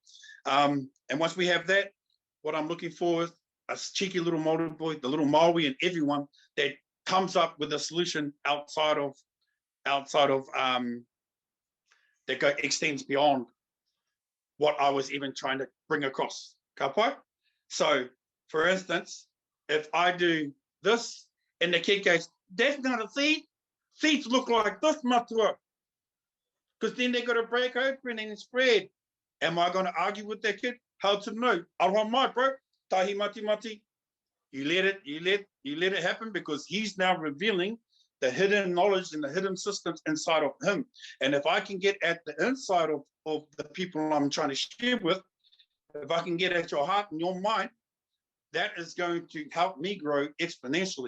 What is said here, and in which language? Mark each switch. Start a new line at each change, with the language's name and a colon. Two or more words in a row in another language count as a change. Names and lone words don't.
English: And once we have that, what I'm looking for is a cheeky little Māori boy, the little Maui and everyone that comes up with a solution outside of that extends beyond what I was even trying to bring across.
Māori: Ka pai?
English: So, for instance, if I do this and the kid goes, that's not a seed. Seeds look like this, matua. Because then they're going to break open and spread. Am I going to argue with that kid? How to know?
Māori: Aroha mai, bro. Tahi mati mati.
English: You let it happen, because he's now revealing the hidden knowledge and the hidden systems inside of him. And if I can get at the inside of the people I'm trying to share with, if I can get at your heart and your mind, that is going to help me grow exponentially.